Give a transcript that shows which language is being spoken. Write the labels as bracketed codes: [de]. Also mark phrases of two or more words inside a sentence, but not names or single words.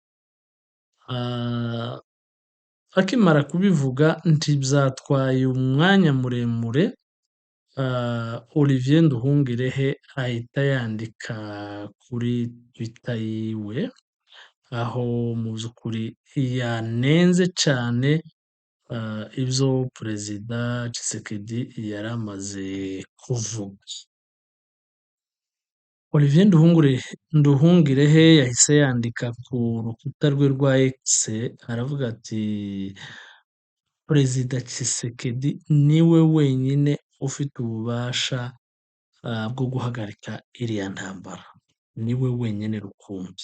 [rn] Akimara kubivuga ntivyatwaye umwanya muremure, Olivier Nduhungirehe ahita yandika kuri Twitter yiwe, aho mu vy'ukuri yanenze cane ivyo Perezida Tshisekedi yari amaze kuvuga. Olivier Nduhungirehe yahise yandika ku rukuta rwe rwa X, aravuga ati Perezida Tshisekedi niwe wenyine ufite ububasha bwo guhagarika iriya ntambara, niwe wenyine rukumbi.